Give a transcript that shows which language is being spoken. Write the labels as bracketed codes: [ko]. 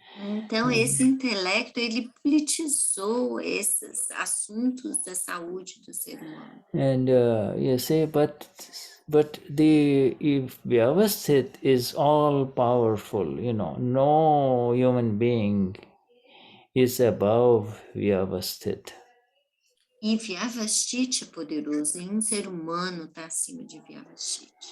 [pt] Então, esse intelecto, ele politizou esses assuntos da saúde do ser humano. [en] And you see, but the Vyavasthit is all powerful, no human being is above Vyavasthit. [pt] E Vyavasthit é poderoso, nenhum ser humano está acima de Vyavasthit.